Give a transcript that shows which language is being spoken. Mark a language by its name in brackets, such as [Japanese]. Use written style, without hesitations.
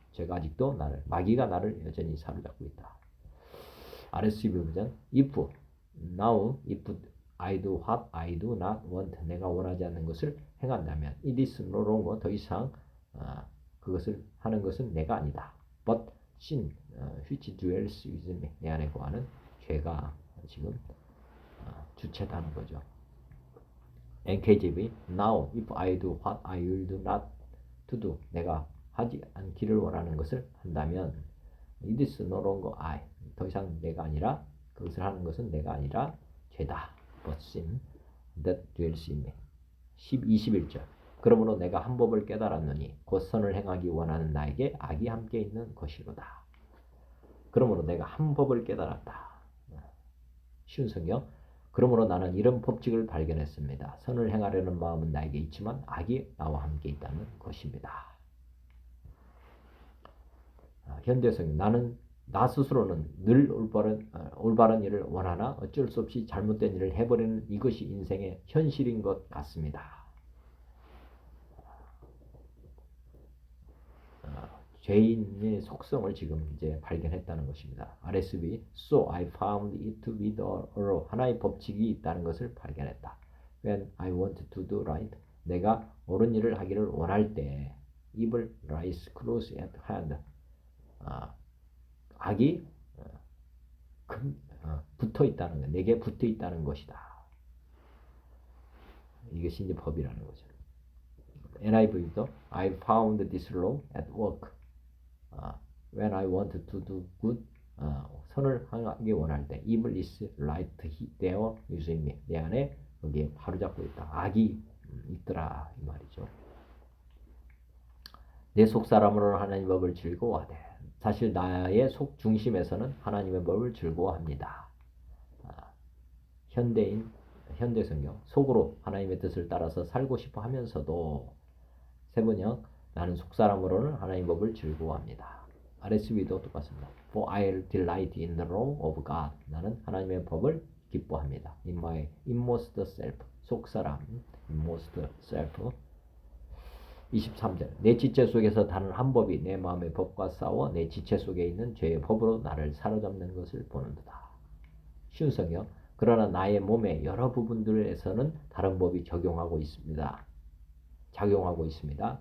[Korean] 죄가 아직도 마귀가 나를 여전히 사로잡고 있다. [English] RSV 버전. If I do what I do not want. [Korean] 내가 원하지 않는 것을 행한다면 [English] it is no longer. [Korean] 더 이상 그것을 하는 것은 내가 아니다. [English] But sin which dwells within me. [Korean] 내 안에 거하는 죄가 지금 주체다는 거죠. NKJV. [English] Now if I do what I will do not to do. [Korean] 내가 하지 않기를 원하는 것을 한다면 [English] it is no longer I. [Korean] 더 이상 내가 아니라 그것을 하는 것은 내가 아니라 죄다. [English] But sin that dwells in me. [Korean] 21절. 그러므로 내가 한 법을 깨달았노니 곧 선을 행하기 원하는 나에게 악이 함께 있는 것이로다. 그러므로 내가 한 법을 깨달았다. 쉬운 성경. 그러므로 나는 이런 법칙을 발견했습니다. 선을 행하려는 마음은 나에게 있지만 악이 나와 함께 있다는 것입니다. 현대성경. 나는 나 스스로는 늘 올바른 일을 원하나 어쩔 수 없이 잘못된 일을 해버리는 이것이 인생의 현실인 것 같습니다. 죄인의 속성을 지금 이제 발견했다는 것입니다. RSV. [English] So I found it to be the law. [Korean] 하나의 법칙이 있다는 것을 발견했다. [English] When I want to do right. [Korean] 내가 옳은 일을 하기를 원할 때 [English] evil lies close at hand. [Korean] 악이 붙어 있다는 것, 내게 붙어 있다는 것이다. 이것이 이제 법이라는 거죠. [English] NIV도 I found this law at work. When I want to do good. [Korean] 선을 하기 원할 때 [English] evil is right there within me. [Korean] 내 안에 거기에 바로잡고 있다. 악이 있더라 이 말이죠. 내 속사람으로는 하나님의 법을 즐거워하되. 사실 나의 속 중심에서는 하나님의 법을 즐거워합니다. 현대성경. 속으로 하나님의 뜻을 따라서 살고 싶어 하면서도 세번역. 나는 속사람으로는 하나님의 법을 즐거워합니다. RSV도 똑같습니다. [English] For I delight in the law of God. [Korean] 나는 하나님의 법을 기뻐합니다. [English] In my inmost self. 속사람, inmost self. [Korean] 23절 내 지체 속에서 다른 한 법이 내 마음의 법과 싸워 내 지체 속에 있는 죄의 법으로 나를 사로잡는 것을 보는도다. 쉬운 성경. 그러나 나의 몸의 여러 부분들에서는 다른 법이 작용하고 있습니다.